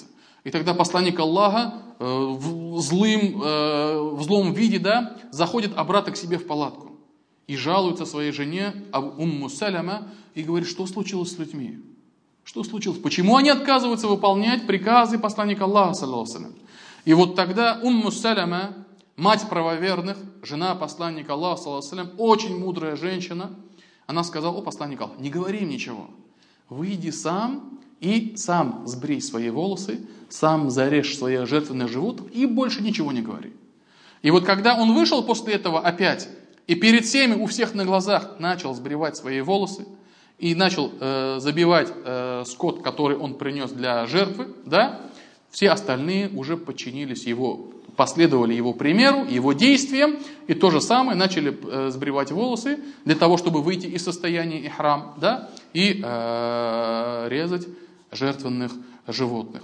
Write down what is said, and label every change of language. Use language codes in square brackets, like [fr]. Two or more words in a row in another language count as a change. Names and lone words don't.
[ru] И тогда посланник Аллаха в злом виде, да, заходит обратно к себе в палатку и жалуется своей жене Умму Саляма и говорит: что случилось с людьми? Что случилось? Почему они отказываются выполнять приказы посланника Аллаха, [ar] صلى الله عليه وسلم? [ru] И вот тогда Умму Саляма, мать правоверных, жена посланника Аллаха, [ar] صلى الله عليه وسلم, [ru] очень мудрая женщина, она сказала: о, посланник Аллаха, не говори им ничего. Выйди сам и сам сбрей свои волосы, сам зарежь своих жертвенных животных и больше ничего не говори. И вот когда он вышел после этого опять, и перед всеми, у всех на глазах начал сбривать свои волосы, и начал забивать скот, который он принес для жертвы, да, все остальные уже подчинились его, последовали его примеру, его действиям, и то же самое начали сбривать волосы для того, чтобы выйти из состояния ихрам, да, и резать жертвенных животных.